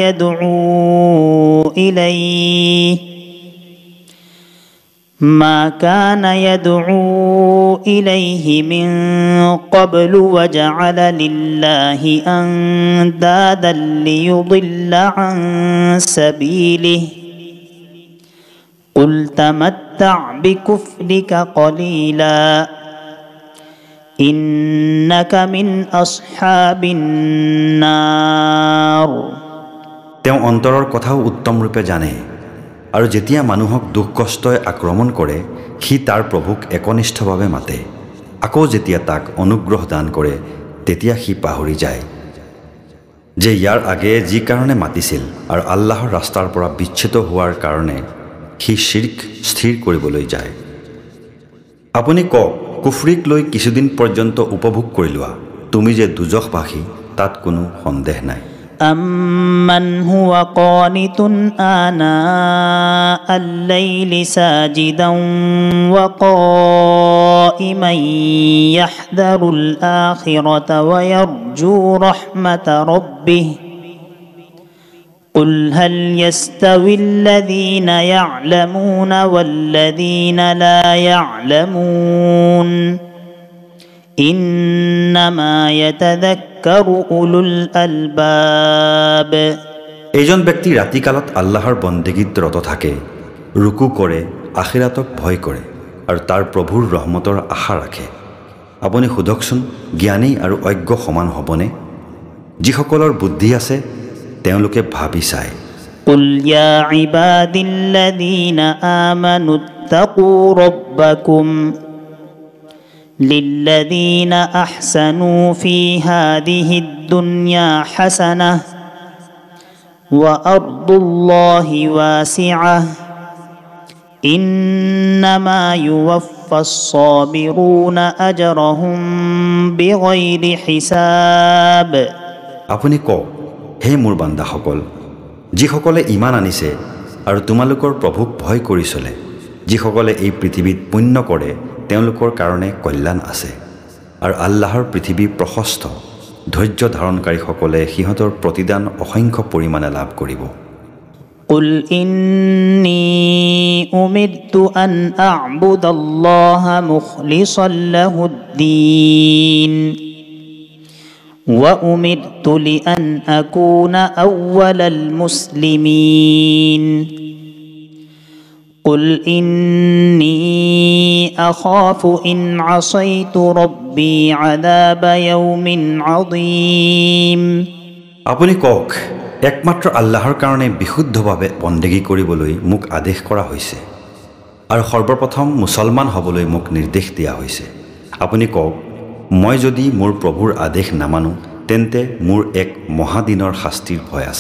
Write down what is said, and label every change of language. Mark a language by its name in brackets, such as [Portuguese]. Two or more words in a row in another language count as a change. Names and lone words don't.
[Arabic] يدعو إليه من قبل وجعل لله أندادا ليضل عن سبيله قل تمتع بكفرك قليلا إنك من أصحاب النار [Assamese] তেওঁ অন্তৰৰ কথাও উত্তম ৰূপে জানে আৰু যেতিয়া মানুহক দুখ কষ্টই আক্ৰমণ কৰে সি তাৰ প্ৰভুক একনিষ্ঠভাৱে মাতে আকৌ যেতিয়া তাক অনুগ্ৰহ দান কৰে তেতিয়া সি পাহৰি যায় যে ইয়াৰ আগে যি কাৰণে মাতিছিল আৰু আল্লাহৰ ৰাস্তাৰ পৰা বিচ্ছিত হোৱাৰ কাৰণে সি শিৰ্ক স্থিৰ কৰিবলৈ যায় আপুনি কওক কুফৰিক লৈ কিছুদিন পৰ্যন্ত উপভোগ কৰি লোৱা তুমি যে দুজখবাসী তাত কোনো সন্দেহ নাই [Arabic] أمن هو قانت آناء الليل ساجدا وقائما يحذر الآخرة ويرجو رحمة ربه قل هل يستوي الذين يعلمون والذين لا يعلمون إنما يتذكر أولو الألباب [Assamese] এইজন ব্যক্তি ৰাতিকালত আল্লাহৰ বন্দেগীত ৰত থাকে ৰুকু কৰে আখিৰাতক ভয় কৰে আৰু তাৰ প্ৰভুৰ ৰহমতৰ আশা ৰাখে আপুনি সুধকচোন জ্ঞানী আৰু অজ্ঞ সমান হ'বনে যিসকলৰ বুদ্ধি আছে তেওঁলোকে ভাবি চায় [Arabic] قل يا عبادي الذين آمنوا اتقوا ربكم للذين أحسنوا في هذه الدنيا حسنة وأرض الله واسعة إنما يوفى الصابرون أجرهم بغير حساب [Assamese] আপুনি কওক হে মোৰ বান্দাসকল যিসকলে ঈমান আনিছে আৰু তোমালোকৰ প্ৰভুক ভয় কৰি চলে যিসকলে এই পৃথিৱীত পুণ্য কৰে তেওঁলোকৰ কাৰণে কল্যাণ আছে আৰু আল্লাহৰ পৃথিৱী প্ৰশস্ত ধৈৰ্য ধাৰণকাৰীসকলে সিহঁতৰ প্ৰতিদান অসংখ্য পৰিমাণে লাভ কৰিব [Arabic] قل إني أمرت أن أعبد الله مخلصا له الدين وأمرت لأن أكون أول المسلمين قل إني أخاف إن عصيت ربي عذاب يوم عظيم [Assamese] আপুনি কওক একমাত্ৰ আল্লাহৰ কাৰণে বিশুদ্ধভাৱে বন্দেগী কৰিবলৈ মোক আদেশ কৰা হৈছে আৰু সৰ্বপ্ৰথম মুছলমান হ'বলৈ মোক নিৰ্দেশ দিয়া হৈছে আপুনি কওক মই যদি মোৰ প্ৰভুৰ আদেশ নামানো তেন্তে মোৰ এক মহাদিনৰ শাস্তিৰ ভয় আছে